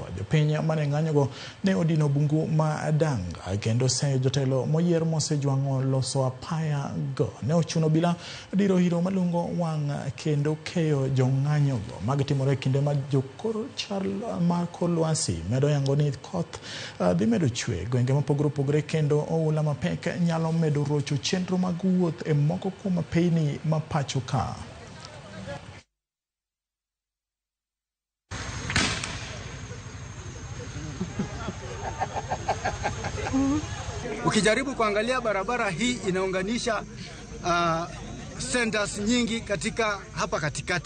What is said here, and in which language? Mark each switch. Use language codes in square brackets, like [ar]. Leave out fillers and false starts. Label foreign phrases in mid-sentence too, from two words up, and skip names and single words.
[luo] Jopiny mane ng'anyogo ne odino bungu ma Danga kendo se jotelo moyier mosejwang'o loso apaya go ne ochuno bila diro hiro malungo wang' kendo keyo jong'anyogo mag timore kinde ma jokoro chal mar kor lwasi medo yango ni koth dhi medo chwe gwenge mopogore opogore kendo oula mapek nyalo medo rocho chenro mag wuoth e moko kuom apeyni ma pacho ka. [sw] Ukijaribu kuangalia barabara hii inaunganisha centers nyingi katika hapa katikati.